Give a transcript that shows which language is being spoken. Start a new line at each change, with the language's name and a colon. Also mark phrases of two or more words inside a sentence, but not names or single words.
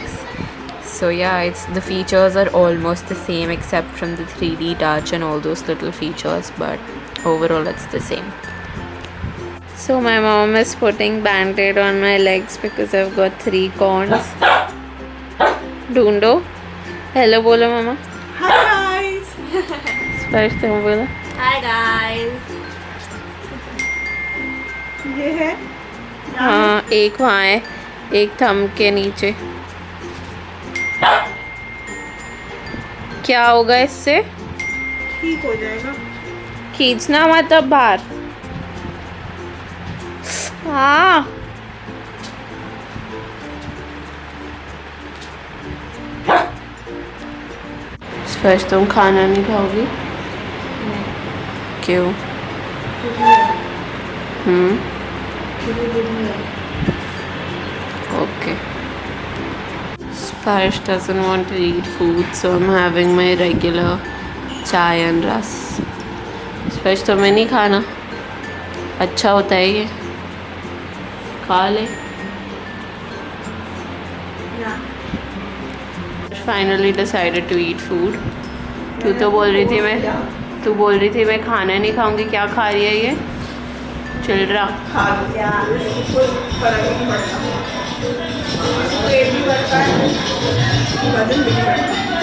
English: So yeah, the features are almost the same except from the 3D touch and all those little features, but overall it's the same. So my mom is putting band-aid on my legs because I've got 3 corns.
Hindi: Dundo, hello बोलो मामा.
English: Hi guys.
Hindi: स्पर्श तुम बोलो.
English: Hi guys.
Hindi: ये है. हाँ, एक वहाँ है, एक थंब के नीचे. क्या होगा इससे? ठीक हो जाएगा. खींचना मत अब बाहर. हाँ. स्पर्श तुम खाना नहीं खाओगी? क्यों? Okay.
English: Sparsh doesn't want to eat food, so I'm having my regular chai and ras.
Hindi: Sparsh तुम्हें नहीं खाना? अच्छा होता है ये? खा ले.
English: Finally decided to eat food.
Hindi: तू तो बोल रही थी मैं तू बोल रही थी मैं खाना नहीं खाऊंगी, क्या खा रही है ये? चल रहा खा लो यार, कोई फर्क नहीं पड़ता, पेट भी बढ़ता है, वजन भी नहीं बढ़ता।